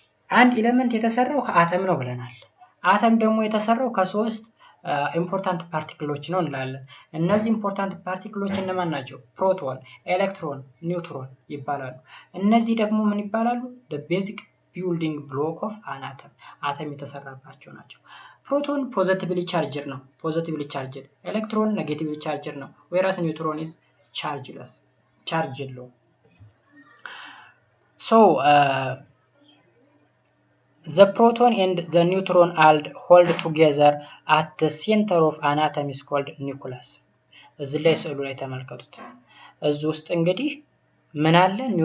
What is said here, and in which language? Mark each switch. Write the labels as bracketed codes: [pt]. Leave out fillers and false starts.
[am] አንድ ኤሌመንት የተሰራው ከአተም ነው ብለናል። አተም ደግሞ የተሰራው ከሶስት ኢምፖርታንት ፓርቲክሎች ነው እንላለን። እነዚህ ኢምፖርታንት ፓርቲክሎች እነማን ናቸው? ፕሮቶን፣ ኤሌክትሮን፣ ኒውትሮን ይባላሉ። እነዚህ ደግሞ ምን ይባላሉ? [en] the basic building block of an atom. [am] አተም የተሰራባቸው ናቸው። ፕሮቶን ፖዚቲቭሊ ቻርጅድ ነው። ኤሌክትሮን ኔጌቲቭሊ ቻርጅድ ነው። [en] whereas ኒውትሮን is chargeless. [am] ቻርጅ የለውም። [en] so the proton and the neutron hold together at the center of an atom is called nucleus. [am] እዚህ ላይ ስዕሉ ላይ ተመልከቱት። እዚህ ውስጥ እንግዲህ ምን አለ?